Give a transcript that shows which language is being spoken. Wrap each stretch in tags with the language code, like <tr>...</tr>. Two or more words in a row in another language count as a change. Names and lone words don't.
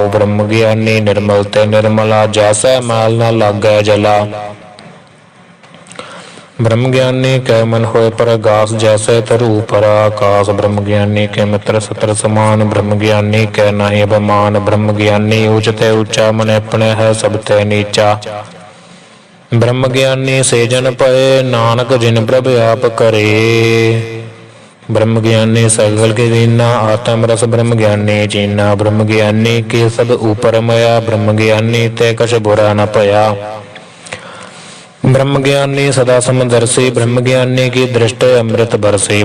<pa>ਬ੍ਰਹਮ ਗਿਆਨੀ ਨਿਰਮਲ ਤੇ ਨਿਰਮਲਾ, ਜੈਸੇ ਮੈਲ ਨ ਲਾਗੈ ਜਲਾ। ਬ੍ਰਹਮ ਗਿਆਨੀ ਕੈ ਮਨ ਹੋਏ ਪਰਗਾਸ, ਜੈਸੇ ਤਰੁ ਪਰ ਆਕਾਸ਼। ਬ੍ਰਹਮ ਗਿਆਨੀ ਕੇ ਮਿਤ੍ਰ ਸਤ੍ਰ ਸਮਾਨ, ਬ੍ਰਹਮ ਗਿਆਨੀ ਕੈ ਨਾਹਿ ਅਭਿਮਾਨ। ਬ੍ਰਹਮ ਗਿਆਨੀ ਊਂਚਤੇ ਊਂਚਾ, ਮਨ ਅਪਨੇ ਹੈ ਸਭਤੇ ਨੀਚਾ। ਬ੍ਰਹਮ ਗਿਆਨੀ ਸੇ ਜਨ ਪਏ, ਨਾਨਕ ਜਿਨ ਪ੍ਰਭ ਆਪ ਕਰੇ। ਬ੍ਰਹਮ ਗਿਆਨੀ ਸਗਲ ਕੇ ਦੀਨਾ, ਆਤਮ ਰਸ ਬ੍ਰਹਮ ਗਿਆਨੀ ਚੀਨਾ। ਬ੍ਰਹਮ ਗਿਆਨੀ ਕੇ ਸਭ ਊਪਰ ਮਇਆ, ਬ੍ਰਹਮ ਗਿਆਨੀ ਤੇ ਕਛ ਬੁਰਾ ਨ ਪਇਆ। ਬ੍ਰਹਮ ਗਿਆਨੀ ਸਦਾ ਸਮਦਰਸ਼ੀ, ਬ੍ਰਹਮ ਗਿਆਨੀ ਕੀ ਦ੍ਰਿਸ਼ਟਿ ਅੰਮ੍ਰਿਤ ਬਰਸੀ।</pa>